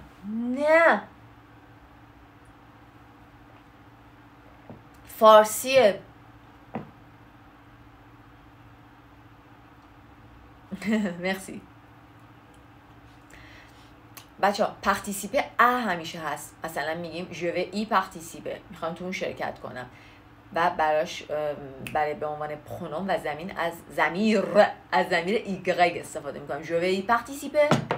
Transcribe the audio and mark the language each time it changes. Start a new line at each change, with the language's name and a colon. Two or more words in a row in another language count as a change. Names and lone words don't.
Persian: نه، فارسیه. مرسی بچه ها.
French: participer
Persian: ا همیشه هست. مثلا میگیم
French: je vais y participer،
Persian: میخوام تو اون شرکت کنم و براش برای به عنوان پرونوم و زمین از ضمیر ایگرگ استفاده میکنم.
French: je vais y participer.